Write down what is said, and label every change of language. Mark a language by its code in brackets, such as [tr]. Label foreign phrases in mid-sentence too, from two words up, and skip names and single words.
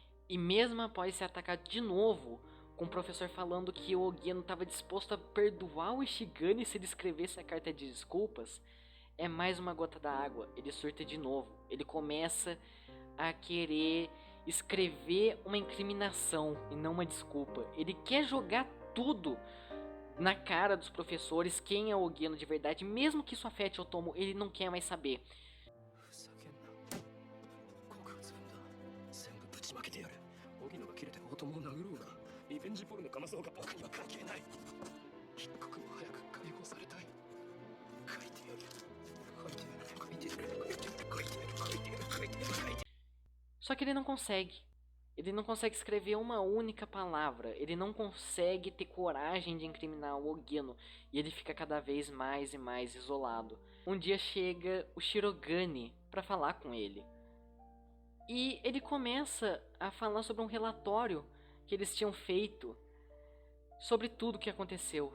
[pt] E mesmo após ser atacado de novo, com o professor falando que o Ogino estava disposto a perdoar o Ishigami se ele escrevesse a carta de desculpas, é mais uma gota da água. Ele surta de novo. Ele começa a querer escrever uma incriminação e não uma desculpa. Ele quer jogar tudo na cara dos professores, quem é o Ogino de verdade, mesmo que isso afete Otomo, ele não quer mais saber. [ja] ふざけんな。告発文だ。全部ぶちまけてやる。荻野が切れて大友を殴ろうが、リベンジポルノかまそうが僕には関係ない。一刻も早く解放されたい。書いてやる。書いてやる。書いてやる。書いてやる。書いてやる。書いてやる。 [pt] Só que ele não consegue. Ele não consegue escrever uma única palavra. Ele não consegue ter coragem de incriminar o Ogino. E ele fica cada vez mais e mais isolado. Um dia chega o Shirogane para falar com ele. E ele começa a falar sobre um relatório que eles tinham feito sobre tudo o que aconteceu.